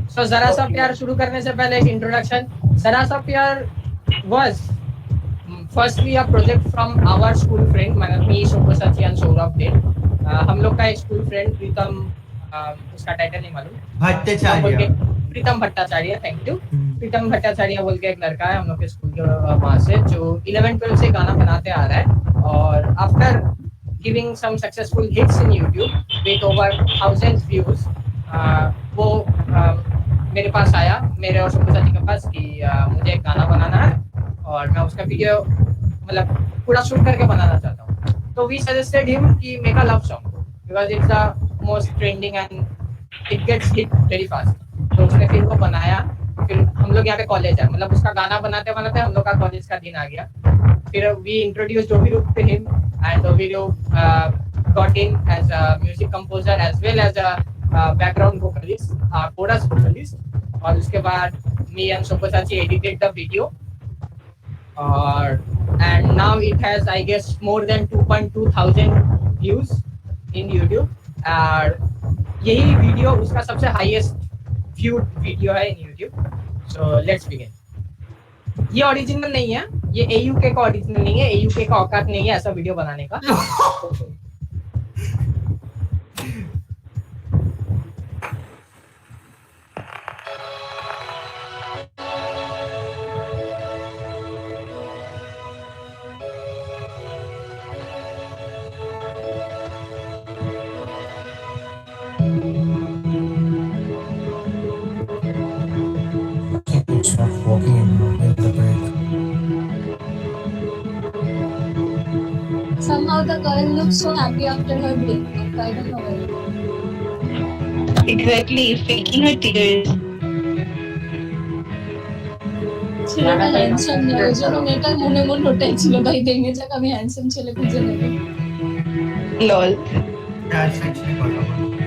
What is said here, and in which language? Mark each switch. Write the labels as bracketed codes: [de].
[hi] So जरा सा प्यार शुरू करने से पहले एक इंट्रोडक्शन। [en] जरा सा प्यार was firstly a project from our school friend, मतलब me, Shobhasati and Saurabh did। [hi] हम लोग का एक स्कूल फ्रेंड प्रीतम, उसका टाइटल नहीं मालूम, भट्टाचार्य, प्रीतम भट्टाचार्य, थैंक यू। प्रीतम भट्टाचार्य बोल के एक लड़का है हम लोग के स्कूल के वहाँ से, जो 11-12 से गाना बनाते आ रहा है, और [en] after giving some successful hits in YouTube with over 1000 views, [hi] वो मेरे पास आया, मेरे और सुब्रता जी के पास, कि मुझे एक गाना बनाना है और मैं उसका वीडियो मतलब पूरा शूट करके बनाना चाहता हूँ। [en] तो we suggested him कि make a love song because it's the most trending and it gets hit very fast. [hi] तो उसने फिर वो बनाया। फिर हम लोग यहाँ पे कॉलेज है, मतलब उसका गाना बनाते बनाते हम लोग का कॉलेज का दिन आ गया। [en] फिर we introduce Ovirup to him and Ovirup got in as a music composer as well as a background vocalist, chorus vocalist। [hi] और उसके बाद [en] me and Shobhasati edited the video, और and now it has I guess more than 2.2 thousand views in YouTube। [hi] और यही video उसका सबसे highest viewed video है [en] in YouTube। So let's begin। [hi] ये ओरिजिनल नहीं है, ये AUK का ओरिजिनल नहीं है, AUK का औकात नहीं है ऐसा वीडियो बनाने का। [en] Start walking in the break. Somehow the girl looks so happy after her breakup. I don't know why. Exactly, faking her tears. [bn] ছেলেটা হ্যান্ডসাম না, ওই জন্য মেয়েটা মনে মনে ওটাই ছিল, ভাই ভেঙে যাক, আমি হ্যান্ডসাম ছেলে খুঁজে নেবো। [en] Lol. [hi] चार सेक्शन [bn] কথা বল।